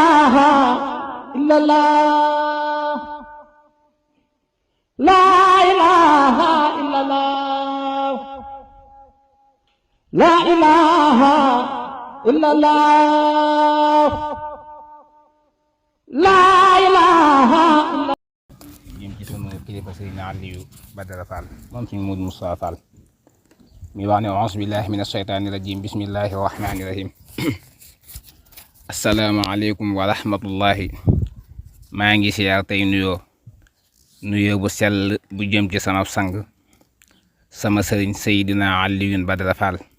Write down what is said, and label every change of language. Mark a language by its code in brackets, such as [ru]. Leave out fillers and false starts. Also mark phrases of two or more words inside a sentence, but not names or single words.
[ar] إلا الله لا إله إلا الله لا إله إلا الله لا إله إلا [wo] jëm ci sunu kilifa Sëriñ Aliou Badara Fall moom suñu Modou Moustapha Fall mi wax ne [ar] أعوذ بالله من الشيطان الرجيم بسم الله الرحمن الرحيم السلام عليكم ورحمة الله [wo] maa ngi siyaar tey nuyoo bu sell bu jëm ci sama sang sama sëriñ Seydina Aliou Badara Fall